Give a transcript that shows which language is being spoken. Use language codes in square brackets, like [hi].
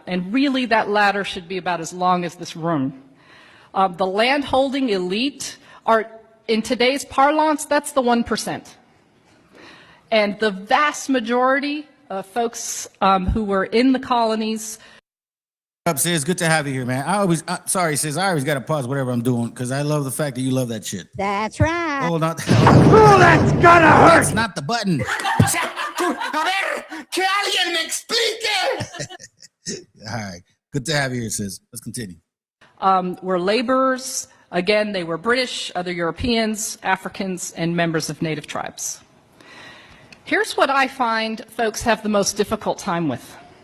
[en] And really, that ladder should be about as long as this room. The landholding elite are, in today's parlance, that's the 1%. And the vast majority of folks who were in the colonies. What's up, sis? Good to have you here, man. Sorry, sis. I always got to pause whatever I'm doing because I love the fact that you love that shit. That's right. Hold on. Oh, that's gonna hurt! That's not the button. [es] A ver, que alguien me explique! [en] All right. Good to have you here, sis. Let's continue. Were laborers. Again, they were British, other Europeans, Africans, and members of native tribes. Here's what I find folks have the most difficult time with.